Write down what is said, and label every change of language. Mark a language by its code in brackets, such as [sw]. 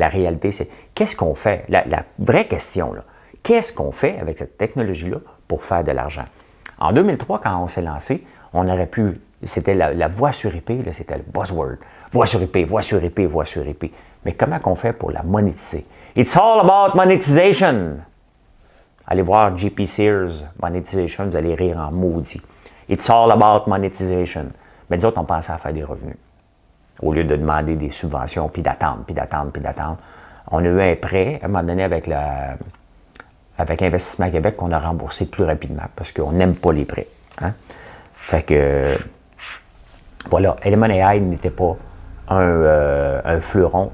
[fr] La réalité, c'est qu'est-ce qu'on fait? La vraie question, là, qu'est-ce qu'on fait avec cette technologie-là pour faire de l'argent? En 2003, quand on s'est lancé, on aurait pu, c'était la voix sur IP, là, c'était le buzzword. Voix sur IP, voix sur IP, voix sur IP. Mais comment qu'on fait pour la monétiser? [en] It's all about monetization. [fr] Allez voir JP Sears, Monetization, vous allez rire en maudit. [en] It's all about monetization. [fr] Mais nous autres, on pensait à faire des revenus. Au lieu de demander des subventions, puis d'attendre. On a eu un prêt, à un moment donné, avec Investissement Québec, qu'on a remboursé plus rapidement, parce qu'on n'aime pas les prêts. Hein? Fait que, voilà, Element AI n'était pas un fleuron.